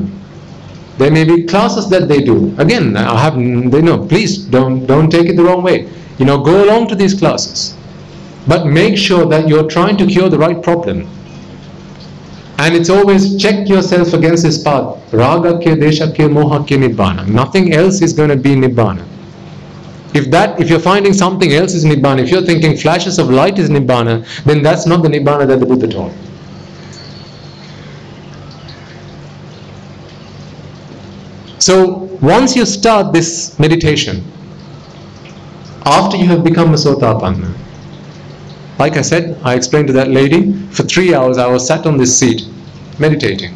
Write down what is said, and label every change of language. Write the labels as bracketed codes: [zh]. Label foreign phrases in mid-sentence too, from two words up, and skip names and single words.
[en] There may be classes that they do. Again, please don't take it the wrong way. You know, go along to these classes, but make sure that you're trying to cure the right problem. And it's always check yourself against this path. [pi] Ragakya, deshakya, mohakya, nibbana. [en] Nothing else is going to be nibbana. If you're finding something else is nibbana, if you're thinking flashes of light is nibbana, then that's not the nibbana that the Buddha taught. So once you start this meditation, after you have become a Sotapanna, like I said, I explained to that lady, for 3 hours I was sat on this seat meditating.